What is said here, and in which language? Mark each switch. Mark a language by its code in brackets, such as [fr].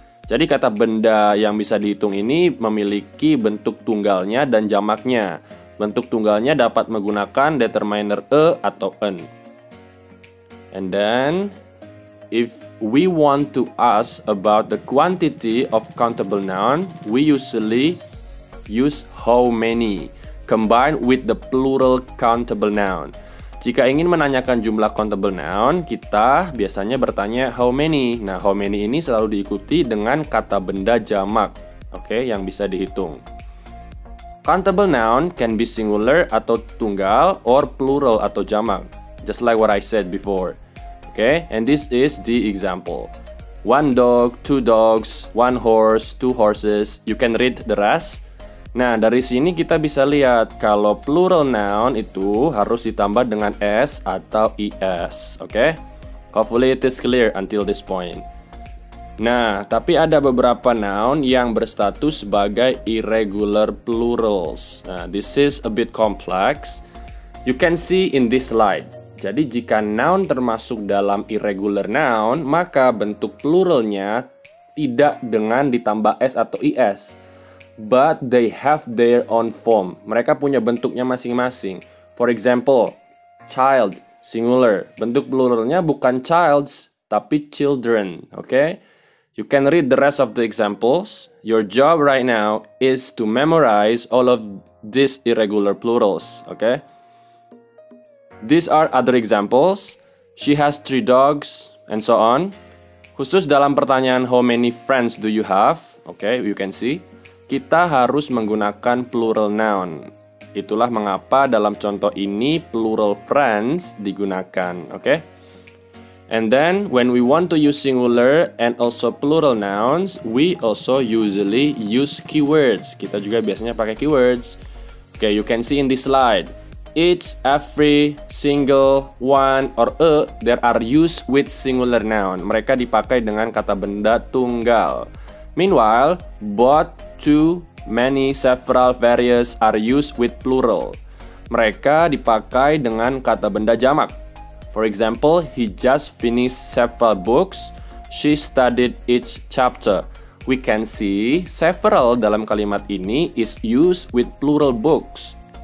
[id] Jadi kata benda yang bisa dihitung ini memiliki bentuk tunggalnya dan jamaknya. Bentuk tunggalnya dapat menggunakan determiner a atau an. [en] And then, if we want to ask about the quantity of countable noun, we usually use how many combined with the plural countable noun. [id] Jika ingin menanyakan jumlah countable noun, kita biasanya bertanya how many. Nah, how many ini selalu diikuti dengan kata benda jamak, yang bisa dihitung. [en] Countable noun can be singular [id] atau tunggal [en] or plural [id] atau jamak, [en] just like what I said before. And this is the example. 1 dog, 2 dogs, 1 horse, 2 horses. You can read the rest. [id] Nah, dari sini kita bisa lihat kalau plural noun itu harus ditambah dengan s atau is, [en] Hopefully it is clear until this point. [id] Nah, tapi ada beberapa noun yang berstatus sebagai irregular plurals. [en] Nah, this is a bit complex. You can see in this slide. [id] Jadi jika noun termasuk dalam irregular noun, maka bentuk pluralnya tidak dengan ditambah s atau is. [en] But they have their own form. [id] Mereka punya bentuknya masing-masing. [en] For example, child, singular. [id] Bentuk pluralnya bukan childs, tapi children. [en] You can read the rest of the examples. Your job right now is to memorize all of these irregular plurals. These are other examples. She has 3 dogs, and so on. [id] Khusus dalam pertanyaan [en] how many friends do you have? You can see. [id] Kita harus menggunakan plural noun. Itulah mengapa dalam contoh ini plural friends digunakan, [en] And then when we want to use singular and also plural nouns, we also usually use keywords. [id] Kita juga biasanya pakai keywords. [en] You can see in this slide. Each, every, single, one, or a, there are used with singular noun. [id] Mereka dipakai dengan kata benda tunggal. [en] Meanwhile, both, to, many, several, various are used with plural. [id] Mereka dipakai dengan kata benda jamak. [en] For example, he just finished several books. She studied each chapter. We can see several [id] dalam kalimat ini [en] is used with plural books.